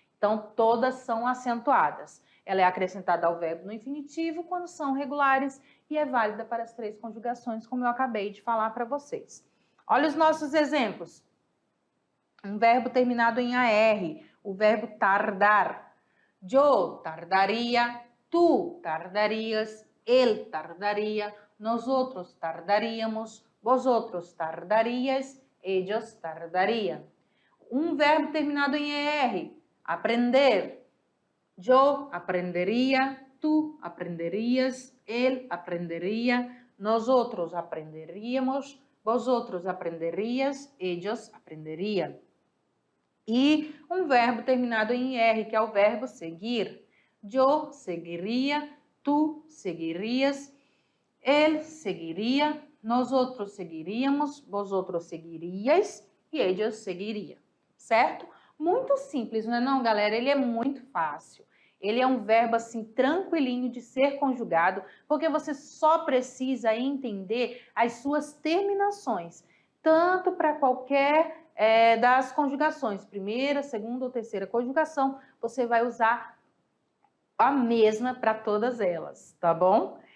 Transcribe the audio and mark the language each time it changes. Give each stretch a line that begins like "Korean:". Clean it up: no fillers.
Portuguese: Então, todas são acentuadas. Ela é acrescentada ao verbo no infinitivo quando são regulares e é válida para as três conjugações, como eu acabei de falar para vocês. Olha os nossos exemplos. Um verbo terminado em AR, o verbo tardar.
Spanish: Yo tardaria, tú tardarias, él tardaria, nosotros tardaríamos, vosotros tardaríais, ellos tardarían.
Portuguese: Um verbo terminado em ER, aprender.
Spanish: Yo aprendería, tú aprenderías, él aprendería, nosotros aprenderíamos, vosotros aprenderías, ellos aprenderían.
Portuguese: E um verbo terminado em R, que é o verbo seguir.
Spanish: Yo seguiría, tú seguirías, él seguiría, nosotros seguiríamos, vosotros seguiríais e ellos seguirían.
Portuguese: Certo? Muito simples, não é não, galera? Ele é muito fácil. Ele é um verbo assim tranquilinho de ser conjugado, porque você só precisa entender as suas terminações, tanto para qualquer das conjugações, primeira, segunda ou terceira conjugação, você vai usar a mesma para todas elas, tá bom?